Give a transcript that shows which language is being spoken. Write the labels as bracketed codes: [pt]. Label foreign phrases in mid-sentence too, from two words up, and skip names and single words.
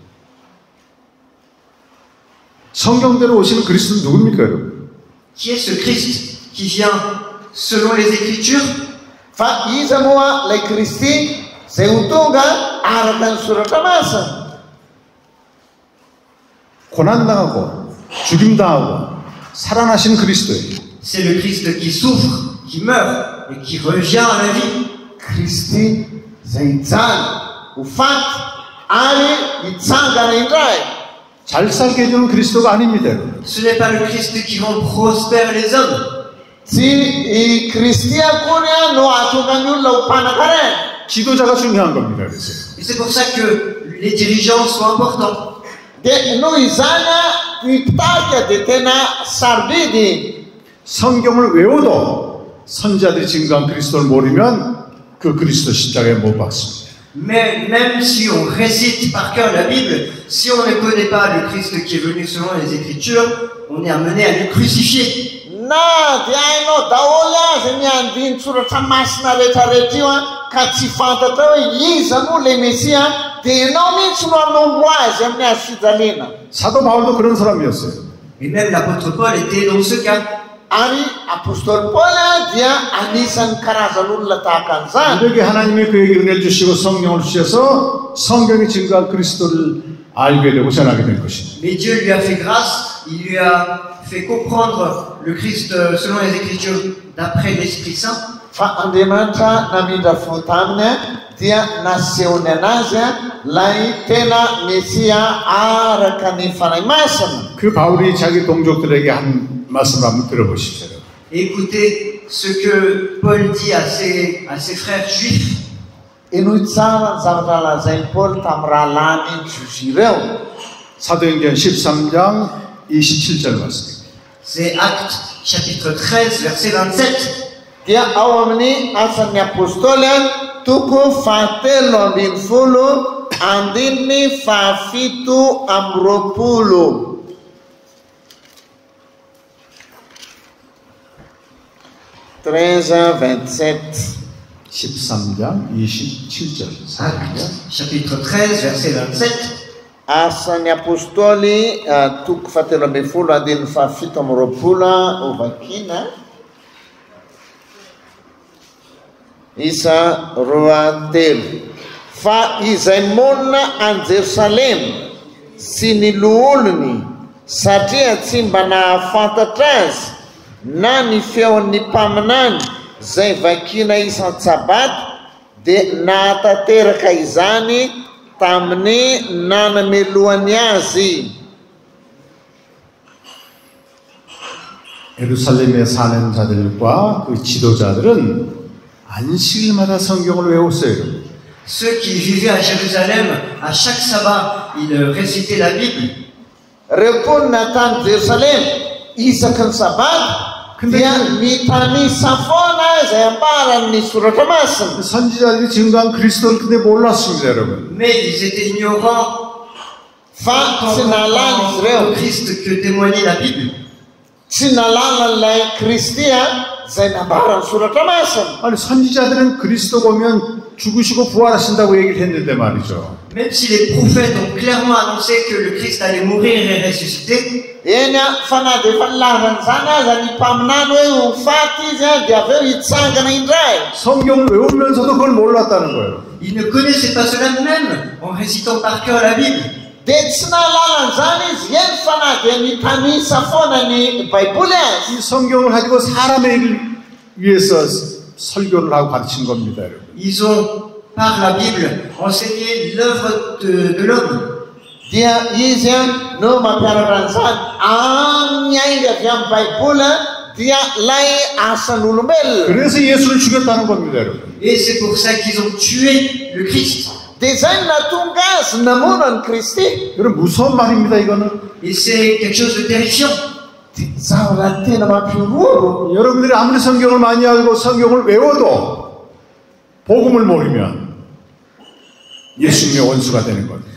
[ko] 성경대로 오시는 그리스도는 누굽니까, 여러분? [fr] Qui est ce Christ qui vient selon les Écritures? [mg] Fa iza moa ilay Kristy zay ho tonga araka ny soratra masina. [ko] 고난당하고 죽임당하고 살아나신 그리스도예요. [fr] C'est le Christ qui souffre, qui meurt et qui revient à la vie. [mg] Kristy zay hijaly ho faty ary hitsangana indray. [ko] 잘 살게 해주는 그리스도가 아닙니다. 여러분. [fr] Ce n'est pas le Christ qui rend prospères les hommes. [mg] Tsy i Kristy akory no ahatonga ny olona ho mpanan-karena. [ko] 지도자가 중요한 겁니다. 그래서 [fr] Et c'est pour ça que les dirigeants sont importants. [mg] Dia noho izany ny mpitahika dia tena sarobidy. [ko] 성경을 외워도 선지자들이 증거한 그리스도를 모르면 그 그리스도 십자가에 못 박습니다. [fr] Mais même si on récite par cœur la Bible, si on ne connaît pas le Christ qui est venu selon les Écritures, on est amené à le crucifier. [mg] Na dia hainao daholo azy ny andiny soratra masina rehetrarehetra io ka tsy fantatra hoe iza moa le Mesia dia ianao mihitsy no hanombo azy amin'ny azo fijaliana. [ko] 사도 바울도 그런 사람이었어요. [fr] Et même l'apôtre Paul était dans ce cas. [mg] Ary apôstôly Paul dia anisan'ny karazan'olona tahaka an'izany. [ko] 우리에게 하나님이 그에게 은혜를 주시고 성령을 주셔서 성경이 증거한 그리스도를 알게 되고 전하게 된 것입니다. [fr] Mais Dieu lui a fait grâce, il lui a fait comprendre le Christ selon les Écritures d'après l'Esprit Saint. [mg] Fa Andriamanitra namindra fo taminy dia nasehony anazy lay tena Mesia araka ny fanahy masina. [ko] 그 바울이 자기 동족들에게 한 말씀을 한번 들어보십시오. [fr] Et écoutez ce que Paul dit à ses frères juifs. [mg] Inoy tsara ny zavatra lazainy Paul tamin'ny rahalany Jiosy ireo. [ko] 사도행전 13장 27절 말씀입니다. [fr] C'est Actes chapitre 13 verset 27. [mg] Dia ao amin'ny asan'ny apôstôly toko 7:20 andininy 7:20. 13:27. [ko] 13장 27절. [fr] Actes chapitre 13 verset 27. [mg] Asan'ny apôstôly toko 7:20 andininy 7:20 ho vakiana. Isa 2:3. Fa izay monina any Jerusalema sy ny loholony satria tsy mba nahafantatra azy na ny feon'ny mpaminany zay vakiana isan-tsabato dia nahatateraka izany tamin'ny nanamelohany azy. [ko] 예루살렘에 사는 자들과 그 지도자들은 안식일마다 성경을 외웠어요. [fr] Ceux qui vivaient à Jérusalem, à chaque sabbat, ils récitaient la Bible. [mg] Reo mponina tany Jerusalema isaky ny sabato dia mitanisa foana izay ambaran'ny soratra masina. [ko] 선지자들이 증거한 그리스도를 근데 몰랐습니다, 여러분. [fr] Mais ils étaient ignorants [mg] Fa tsy nalala izy [fr] du [mg] ireo. [fr] Christ que témoignait la Bible. [mg] Tsy nalala ilay Kristy zay nambaran'ny soratra masina. [ko] 아니 선지자들은 그리스도가 오면 죽으시고 부활하신다고 얘기를 했는데 말이죠. [fr] Même si les prophètes ont clairement annoncé que le Christ allait mourir et ressusciter, [mg] Eny fa na dia efa nilazaan'izany aza ny mpaminany hoe ho faty izy dia avy eo hitsangana indray. [ko] 성경을 외우면서도 그걸 몰랐다는 거예요. [fr] ils ne connaissaient pas cela même en récitant par cœur la Bible. [mg] Dia tsy nahalala an'izany izy eny fa na dia mitanisa foana ny baiboly azy. [ko] 이 성경을 가지고 사람의 일을 위해서 설교를 하고 가르친 겁니다, 여러분. [fr] Ils ont, par la Bible, enseigné l'œuvre de l'homme. [mg] Dia izy no mampianatra an'izany amin'ny aingy avy amin'ny baiboly dia lay asan'olombelona. [ko] 그래서 예수를 죽였다는 겁니다, 여러분. [fr] Et c'est pour ça qu'ils ont tué le Christ. [mg] Dia zay no natonga azy namona ny Kristy. [ko] 여러분 무서운 말입니다, 이거는. [fr] Et c'est quelque chose de terrifiant. [mg] Zavatra tena mampiorooro. [ko] 여러분들이 아무리 성경을 많이 알고 성경을 외워도 복음을 모르면 예수님의 원수가 되는 겁니다.